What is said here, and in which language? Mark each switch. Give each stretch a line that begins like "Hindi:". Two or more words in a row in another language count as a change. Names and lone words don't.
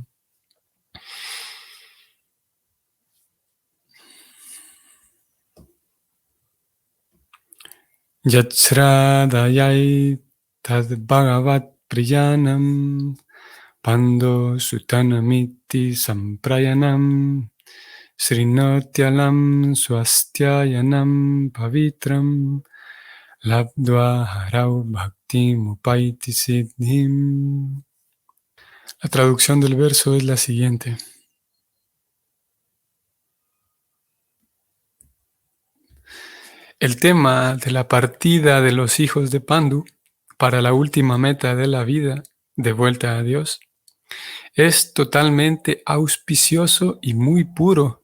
Sanskrit: Yatsradayai tad bhagavat priyanam pando sutanamiti samprayanam srinotyalam swastyayanam pavitram labdva harau bhakti mupaiti siddhim.
Spanish: La traducción del verso es la siguiente. El tema de la partida de los hijos de Pandu para la última meta de la vida, de vuelta a Dios, es totalmente auspicioso y muy puro.